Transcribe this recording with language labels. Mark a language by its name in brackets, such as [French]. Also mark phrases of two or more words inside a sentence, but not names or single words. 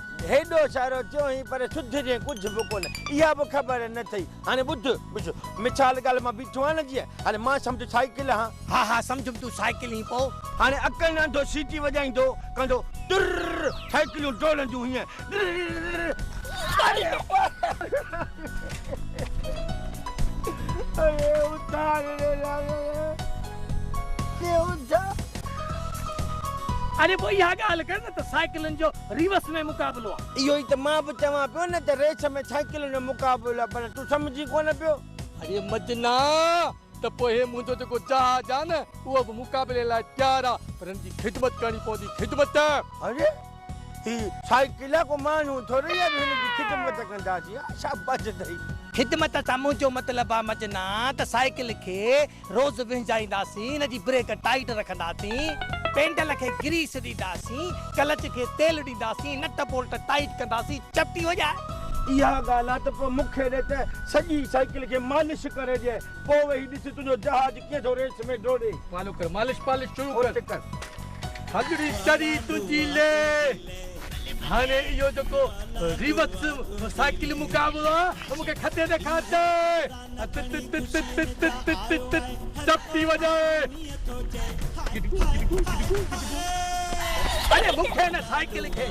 [Sindhi] हेॾो सारो चई पर सुधरे कुझु बि कोन इहा बि ख़बर न अथई। हाणे ॿुध ॿुध मिसाल ॻाल्हि मां बीठो आहे न जीअं हाणे मां सम्झ साइकिल हां हा हा सम्झुमि तूं साइकिल ई पोइ हाणे अकल नंढो सीटी वॼाईंदो कंदो तुर साइकिलियूं डोड़ंदियूं हीअं। [Hindi] अरे उतार रे ये उतार। [Sindhi] अरे पोइ इहा ॻाल्हि कर न त साइकिलनि जो रिवर्स में मुक़ाबलो आहे। इहो ई त मां बि चवां पियो न त रेस में साइकिलनि जो मुक़ाबलो आहे पर तूं सम्झी कोन पियो। अरे मजना त पोइ हे मुंहिंजो जेको जहाज आहे न उहो बि मुक़ाबले लाइ तयारु आहे पर हिन जी ख़िदमत करणी पवंदी ख़िदमत। अरे ही साइकिल को माण्हू थोरी आहे हिन जी ख़िदमत कंदासीं शाबाश अथई। ख़िदमत सां मुंहिंजो मतिलबु आहे मजना त साइकिल खे रोज़ विञाईंदासीं हिन जी ब्रेक टाइट रखंदासीं पेंडल खे ग्रीस ॾींदासीं क्लच खे तेल ॾींदासीं नट बोल्ट टाइट कंदासीं चपटी [Hindi] हो जाए। [Sindhi] इहा ॻाल्हि आहे त पोइ मूंखे ॾे त सॼी साइकिल खे मालिश करे ॾे पोइ वेही ॾिस तुंहिंजो जहाज कीअं थो रेस में डोड़े। मालूम कर मालिश पालिश शुरू कर। हजड़ी चरी तुंहिंजी ले हाणे इहो जेको रिवर्स साइकिल मुक़ाबलो आहे मूंखे खते ॾेखार चपटी वॼाए। अरे मूंखे न साइकिल खे